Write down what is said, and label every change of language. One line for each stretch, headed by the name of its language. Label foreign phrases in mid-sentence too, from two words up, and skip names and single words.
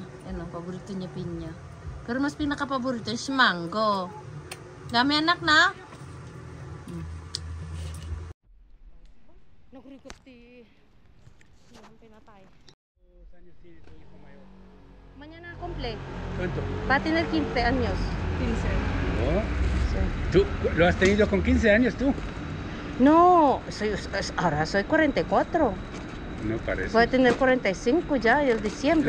Filipino: Ano, paborito niya pinya. Pero mas pinaka-paborito is mango. Dami anak na? Nagrikot ti pinatay.
Spanish: Mañana cumple. ¿Cuánto? Va a tener 15 años. 15. Oh, Sí. ¿tú lo has tenido con 15 años tú? No, ahora soy 44. No parece. Voy a tener 45 ya el diciembre.